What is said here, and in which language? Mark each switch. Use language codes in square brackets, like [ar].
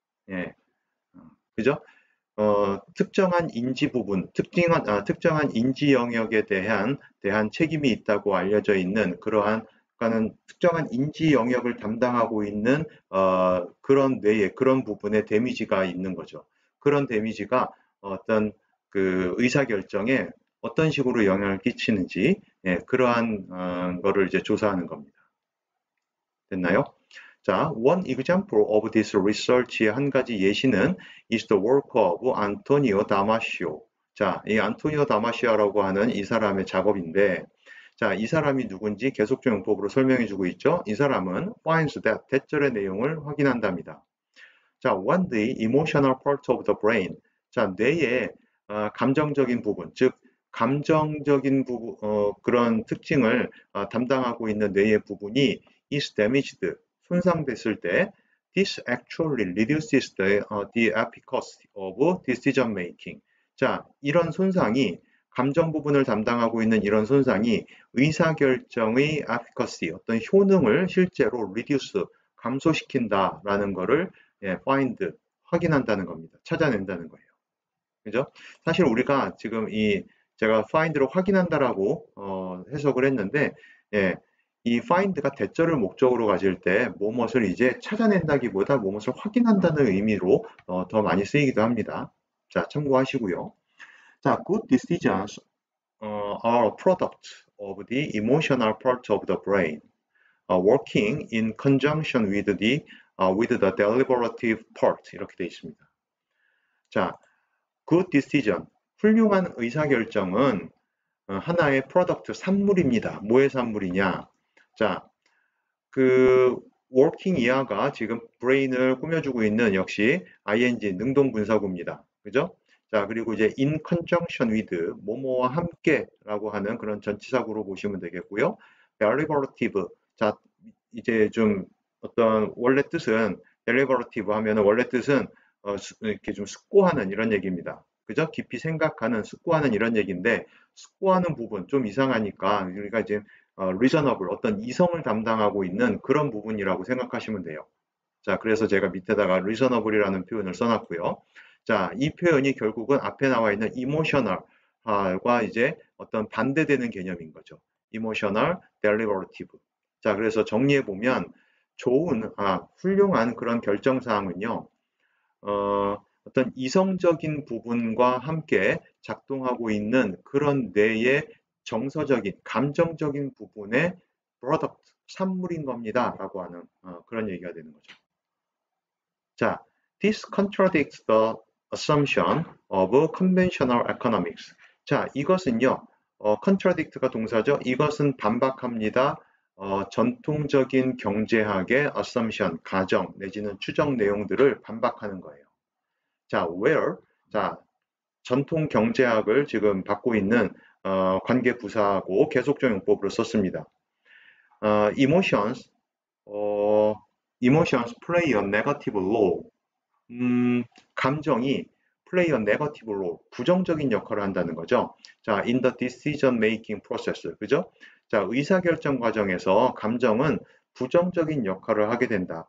[ko] 예, 그죠? 특정한 인지 부분, 특정한 인지 영역에 대한 책임이 있다고 알려져 있는 그러한 특정한 인지 영역을 담당하고 있는 그런 뇌의 그런 부분에 데미지가 있는 거죠. 그런 데미지가 어떤 그 의사결정에 어떤 식으로 영향을 끼치는지 그러한 거를 이제 조사하는 겁니다. 됐나요? [en] 자, one example of this research의 [ko] 한 가지 예시는 [en] is the work of Antonio Damasio. [ko] 자, 이 안토니오 다마시오라고 하는 이 사람의 작업인데, 자, 이 사람이 누군지 계속적 용법으로 설명해주고 있죠. 이 사람은 [en] finds that [ko] 대절의 내용을 확인한답니다. [en] 자, when the emotional part of the brain. [ko] 자, 뇌의 감정적인 부분, 즉 감정적인 부분, 그런 특징을 담당하고 있는 뇌의 부분이 [en] is damaged, [ko] 손상됐을 때 [en] this actually reduces the efficacy of decision making. [ko] 자, 이런 손상이 감정 부분을 담당하고 있는 이런 손상이 의사결정의 efficacy, 어떤 효능을 실제로 reduce, 감소시킨다라는 거를 find, 확인한다는 겁니다. 찾아낸다는 거예요. 그죠? 사실 우리가 지금 제가 find로 확인한다라고 해석을 했는데, 이 find가 대절을 목적으로 가질 때 무엇을 이제 찾아낸다기보다 무엇을 확인한다는 의미로 더 많이 쓰이기도 합니다. 자, 참고하시고요. [en] 자, good decisions are a product of the emotional part of the brain, working in conjunction with the deliberative part. [ko] 이렇게 되어 있습니다. 자, good decision, 훌륭한 의사결정은 하나의 프로덕트, 산물입니다. 뭐의 산물이냐? 자, working 이하가 지금 brain을 꾸며주고 있는 역시 ing, 능동분사구입니다. 그죠? 자, 그리고 이제 [en] in conjunction with, [ko] 뭐뭐와 함께라고 하는 그런 전치사구로 보시면 되겠고요. deliberative, 자, 이제 좀 어떤 원래 뜻은 deliberative 하면은 원래 뜻은 이렇게 좀 숙고하는 이런 얘기입니다. 그죠? 깊이 생각하는, 숙고하는 이런 얘기인데, 숙고하는 부분 좀 이상하니까 우리가 이제 reasonable, 어떤 이성을 담당하고 있는 그런 부분이라고 생각하시면 돼요. 자, 그래서 제가 밑에다가 reasonable이라는 표현을 써놨고요. 자, 이 표현이 결국은 앞에 나와 있는 emotional과 이제 어떤 반대되는 개념인 거죠. [en] emotional, deliberative. [ko] 자, 그래서 정리해 보면 훌륭한 그런 결정사항은요, 어떤 이성적인 부분과 함께 작동하고 있는 그런 뇌의 정서적인, 감정적인 부분의 product, 산물인 겁니다. 라고 하는 그런 얘기가 되는 거죠. [en] 자, this contradicts the assumption of conventional economics. [ko] 자, 이것은요, contradict가 동사죠. 이것은 반박합니다. 전통적인 경제학의 assumption, 가정 내지는 추정 내용들을 반박하는 거예요. 자, where, 자, 전통 경제학을 지금 받고 있는 관계 부사하고 계속적 용법으로 썼습니다. [en] emotions play a negative role. [ko] 감정이 [en] play a negative role, [ko] 부정적인 역할을 한다는 거죠. [en] 자, in the decision making process, [ko] 그죠? 자, 의사결정 과정에서 감정은 부정적인 역할을 하게 된다.